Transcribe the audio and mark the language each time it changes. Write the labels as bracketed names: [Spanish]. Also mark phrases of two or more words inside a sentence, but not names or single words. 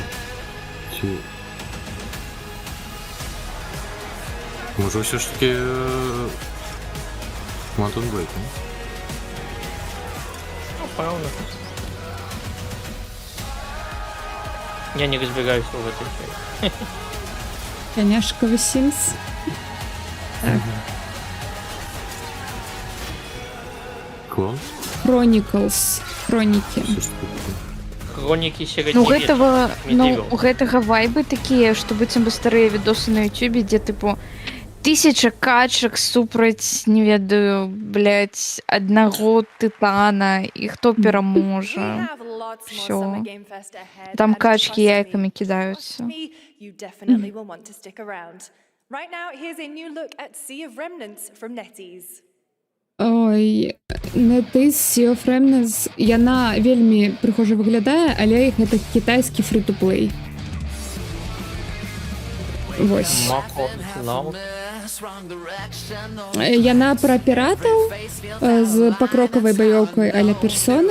[Ukrainian] Чи... Може все ж таки Mountain Blade, не? Напевно. [Russian] Я не разбираюсь в этой части. Коняшка Sims. Так. Клон? Chronicles. Хроники. Хроники Ну, середневечных [Belarusian] у гэтага вайбы такія, што быццам бы старыя відосы на ютюбе, дзе тыпу 1000 качак супраць, не ведаю, блядь, аднаго тытана, і хто пераможа. [Russian] Всё. [Belarusian] Там качкі яйкамі кідаюцца. [English] You definitely will want to stick around. Right now, here's a new look at Sea of Remnants from NetEase. [Belarusian] Ой, NetEase Sea of Remnants, яна вельмі прыгожа выглядае, але гэта кітайскі фрі-ту-плей. Вось. Яна пра піратаў з пакрокавай баёўкай а-ля Persona.